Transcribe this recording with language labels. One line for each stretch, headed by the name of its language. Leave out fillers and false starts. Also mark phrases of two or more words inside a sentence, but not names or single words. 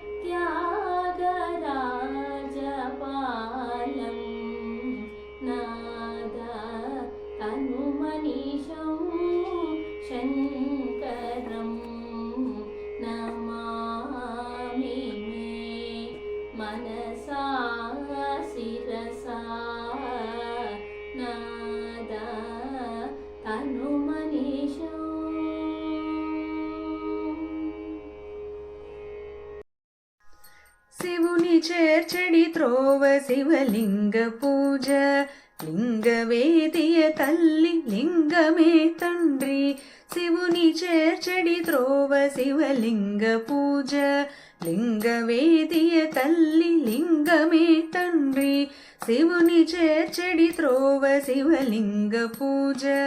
Sanskrit: त्यागराजपालं नाद तनुमनीषं शङ्करं नमामि मे मनसा शिरसा नाद तनुमनीषं
Telugu: శివుని చేర్చడి త్రోవ శివలింగ పూజ లింగవేదియ తల్లి లింగమే తండ్రి శివుని చేర్చడి త్రోవ శివలింగ పూజ లింగవేదియ తల్లి లింగమే తండ్రి శివుని చేర్చడి త్రోవ శివలింగ పూజ